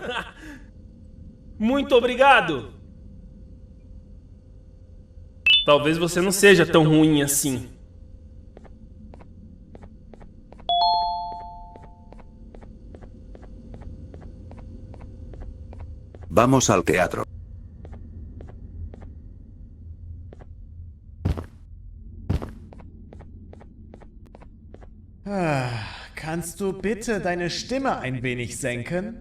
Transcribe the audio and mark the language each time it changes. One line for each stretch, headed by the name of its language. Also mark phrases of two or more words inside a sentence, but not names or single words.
Portuguese: Muito obrigado! Talvez você não seja tão ruim assim.
Spanish: Vamos al teatro.
German: Kannst du bitte deine Stimme ein wenig senken?